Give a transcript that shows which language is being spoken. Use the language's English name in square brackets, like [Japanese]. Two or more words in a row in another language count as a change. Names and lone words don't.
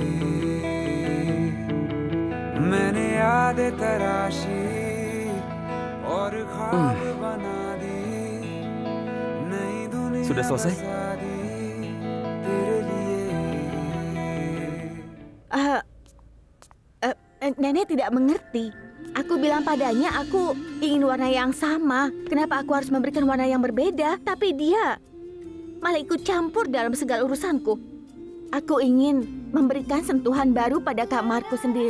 [Hindi] मैंने यादें तराशी और ख्वाब बना दी नई दुनिया [Indonesian] Sudah selesai? [Hindi] बसा दी तेरे लिए [Indonesian] Nenek tidak mengerti. Aku bilang padanya aku ingin warna yang sama. Kenapa aku harus memberikan warna yang berbeda? Tapi dia malah ikut campur dalam segala urusanku. Aku ingin memberikan sentuhan baru pada kamarku sendiri.